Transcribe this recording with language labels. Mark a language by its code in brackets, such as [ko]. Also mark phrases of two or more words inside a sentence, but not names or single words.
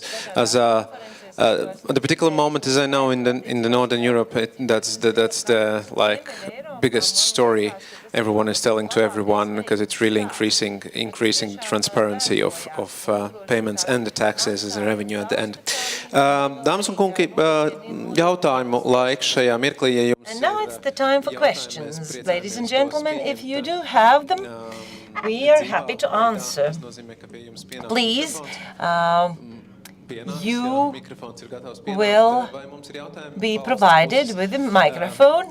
[en] As at the particular moment, as I know, in the Northern Europe, that's the like biggest story everyone is telling to everyone, because it's really increasing the transparency of payments and the taxes as a revenue at the end. [lv] Dāmas un kungi, jautājumu laiks šajā mirklī, ja jums... [en] And now it's the time for questions. Ladies and gentlemen, if you do have them, we are happy to answer. Please, you will be provided with a microphone.